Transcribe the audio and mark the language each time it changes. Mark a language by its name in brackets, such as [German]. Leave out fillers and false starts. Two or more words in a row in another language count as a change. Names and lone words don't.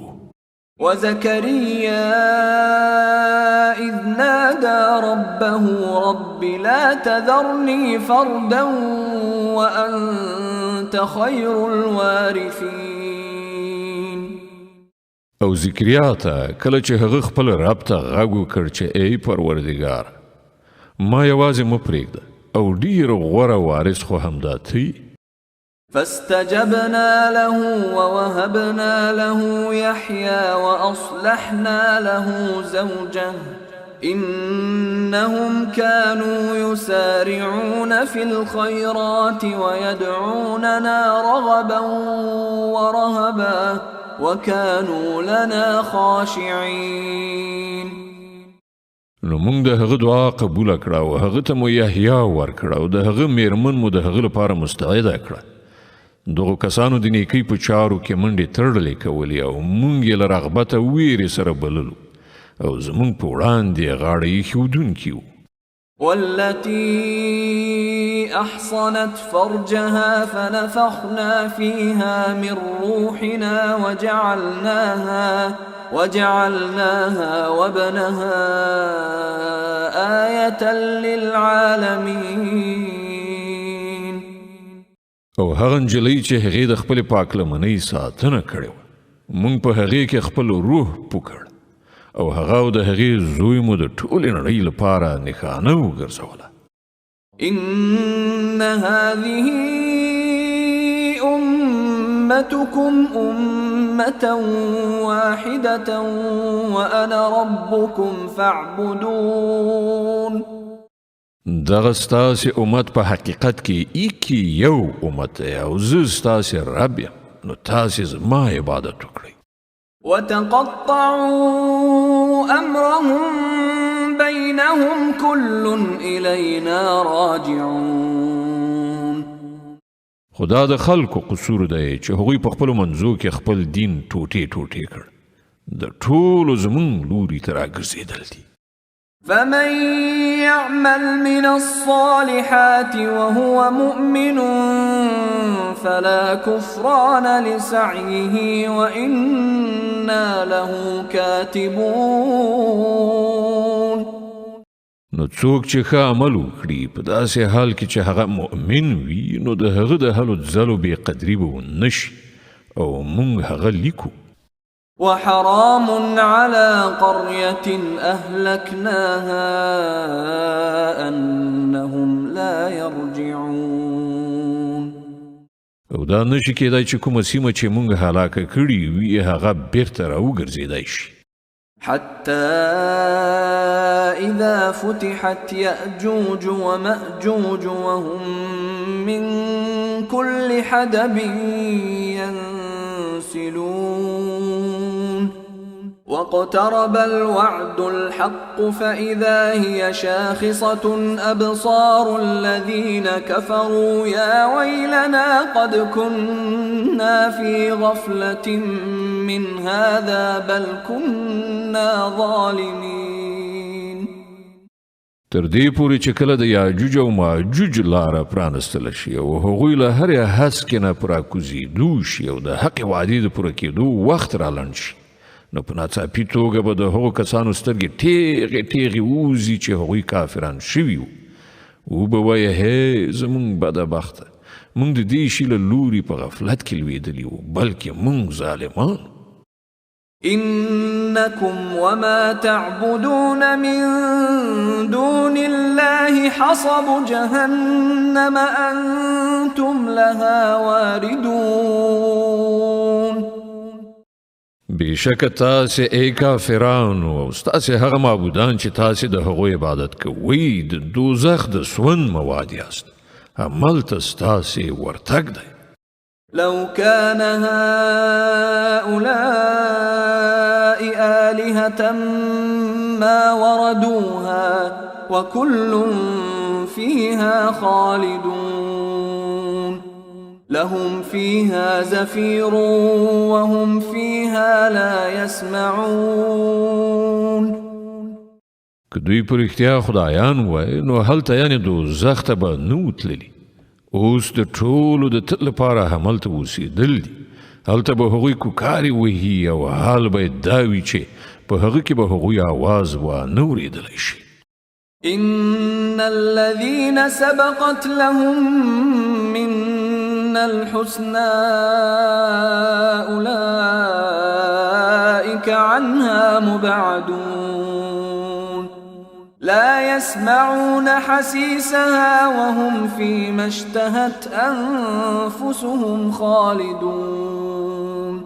[Arabic] وزكريا إذ نادى ربه رب لا تذرني فردا وأنت خير الوارثين. [Pashto] او ذکریا ته کله چې هغه خپل رب ته غږ وکړ چې ای پروردګار ما یوازې مه پرېږده، او ډېر غوره وارث خو همدا ته یې. [Arabic] فاستجبنا له ووهبنا له يحيى وأصلحنا له زوجه إنهم كانوا يسارعون في الخيرات ويدعوننا رغبا ورهبا وكانوا لنا خاشعين. [Pashto] نو مونږ د هغه دعا قبول کړه او هغه ته مو یحیی ورکړه او د هغه میرمن مو د هغه لپاره مستعده کړه. دغو کسانو د نیکۍ په چارو کې منډې تړلې کولې او مونږ یې له رغبته ویرې سره بللو او زمونږ په وړاندې غاړه ایښودونکي وو. [Arabic] والتي أحصنت فرجها فنفخنا فيها من روحنا وجعلناها وابنها آية للعالمين. [Pashto] او هغه نجلۍ چې هغې د خپلې پاکلمنۍ ساتنه کړې وه، مونږ په هغې کې خپل روح پوکړ او هغه او د هغې زوی مو د ټولې نړۍ لپاره نښانه وګرځوله. [Arabic] إن هذه أمتكم أمة واحدة وأنا ربكم فاعبدون. [Pashto] دغه ستاسې امت په حقیقت کې ایکی یو امت دی او زه ستاسې رب یم، نو تاسې زما عبادت وکړئ. [Arabic] وتقطعوا أمرهم بينهم كل إلينا راجعون. [Pashto] خدا د خلکو قصور دی چې هغوی په خپلو منځو کې خپل دین ټوټې ټوټې کړ، د ټولو زمونږ لوري ته راګرځېدل دي. [Arabic] فمن يعمل من الصالحات وهو مؤمن فلا كفران لسعيه وإنا له كاتبون. [Pashto] نو څوک چې ښه عمل وکړي په داسې حال کې چې هغه مؤمن وي، نو د هغه د هلو ځلو بې قدري به ونه شي او موږ هغه لیکو. [Arabic] وحرام على قرية أهلكناها أنهم لا يرجعون. [Pashto] او دا نشي کېدای چې کومه سیمه چې موږ هلاکه کړي وي هغه بیرته راوګرځېدای شي. [Arabic] حتى إذا فتحت يأجوج ومأجوج وهم من كل حدب ينسلون واقترب الوعد الحق فإذا هي شاخصة أبصار الذين كفروا يا ويلنا قد كنا في غفلة من هذا بل كنا ظالمين. [Pashto] تر دې پورې چې کله د یاجوج او ماجوج لاره پرانستل شي او هغوی له هرې هسکې نه په راکوزېدو شي او د حقې وعدې د پوره کېدو وخت رالنډ شي، نو په ناڅاپي توګه به د هغو کسانو سترګې ټیغې ټیغې ووځي چې هغوی کافران شوي وو. وبه وایه هی زمونږ بدبخته، مونږ د دې شي له لوري په غفلت کې لوېدلي وو، بلکې مونږ ظالمان. [Arabic] إنكم وما تعبدون من دون الله حصب جهنم أنتم لها واردون. [Pashto] بېشکه تاسې ای کافرانو او ستاسې هغه معبودان چې تاسې د هغو عبادت کوئ د دوزخ د سون مواد یاست، هملته ستاسې ورتګ دی. [Arabic] لو كان هؤلاء آلهة ما وردوها وكل فيها خالدون لهم فيها زفير وهم فيها لا يسمعون. [Pashto] که دوی په رښتیا خدایان وای نو هلته یعنې دوزخ ته به نه وتللي. اوس د ټولو د تل لپاره هملته اوسېدل دي، هلته به هغوی کوکارې وهي او حال به یې دا وي چې په هغه کې به هغوی آواز وانه اورېدلی شي. [Arabic] إن الذين سبقت لهم منا الحسنى أولئك عنها مبعدون لا يسمعون حسيسها وهم فيما اشتهت أنفسهم خالدون.